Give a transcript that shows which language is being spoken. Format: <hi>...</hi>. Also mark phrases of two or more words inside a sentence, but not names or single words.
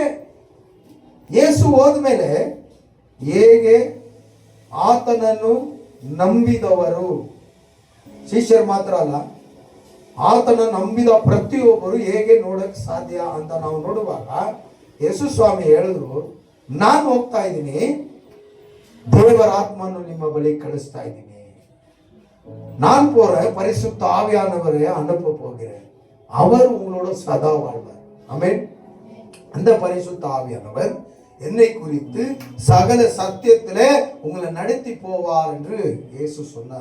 <kn>ಯೇಸು ಹೋದ್ಮೇಲೆ ಹೇಗೆ ಆತನನ್ನು ನಂಬಿದವರು, ಶಿಷ್ಯರು ಮಾತ್ರ ಅಲ್ಲ, ಆತನ ನಂಬಿದ ಪ್ರತಿಯೊಬ್ಬರು ಹೇಗೆ ನೋಡಕ್ ಸಾಧ್ಯ ಅಂತ ನಾವು ನೋಡುವಾಗ ಯೇಸು ಸ್ವಾಮಿ ಹೇಳಿದ್ರು, ನಾನು ಹೋಗ್ತಾ ಇದ್ದೀನಿ, ದೇವರ ಆತ್ಮನ್ನು ನಿಮ್ಮ ಬಳಿ ಕಳಿಸ್ತಾ ಇದ್ದೀನಿ.</kn> <ta>நான் போறேன், பரிசுத்த ஆவியானவரை அனுப்ப போகிறேன், அவர் உங்களோட சதா வாழ்வார். ஆமென். அந்த பரிசுத்த ஆவியானவர் என்னை குறித்து சகல சத்தியத்திலே உங்களை நடத்தி போவார் என்று இயேசு சொன்னார்.</ta>